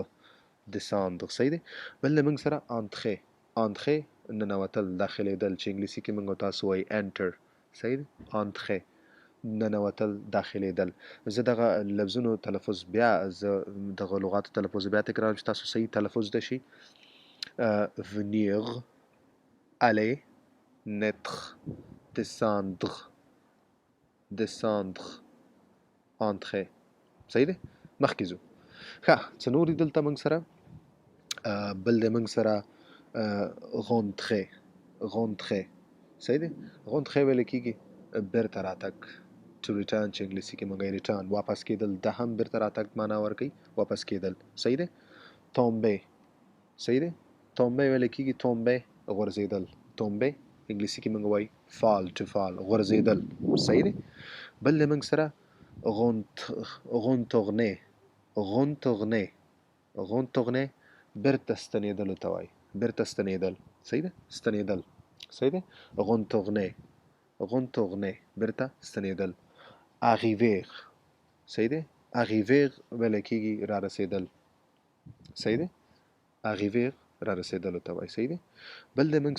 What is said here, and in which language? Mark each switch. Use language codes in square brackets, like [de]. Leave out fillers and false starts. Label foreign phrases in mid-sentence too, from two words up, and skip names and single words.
[fr] descendre. [ps] صحیح دی؟ بل دی موږ سره entrer. entrer ننوتل، داخلېدل، چې انګلیسي کې موږ تاسو وایي enter. صحیح دی؟ entrer ننوتل، داخلېدل. زه دغه لفظونو تلفظ بیا، زه دغه لغاتو تلفظ بیا تکراروم چې تاسو صحیح تلفظ ده شي. [fr] venir، aller، naître، descendre descendre entrer [ps] صحیح دی مخکې ځو ښه څه نور دي دلته موږ سره بل دی موږ سره [fr] rentrer rentrer [ps] صحیح دی rentrer ویل کېږي بیرته راتګ [en] to return [ps] چې انګلیسي کې موږ return واپس کېدل دا هم بیرته راتګ معنا ورکوي واپس کېدل صحیح دی tomber صحیح دی tomber ویل کېږي tomber غورځېدل tomber انګلیسي کې موږ وایي [en] fall to fall [ps] غورځېدل صحیح دی بل دی موږ سره [fr] retourner retourner retourner [ps] بیرته ستنېدلو ته وایي بیرته ستنېدل صحیح ده ستنېدل صحیح ده [fr] retourner retourner [ps] بیرته ستنېدل arriver صحیح ده arriver ویل کېږي را رسېدل صحیح ده arriver را رسېدلو ته وایي صحیح ده بل د موږ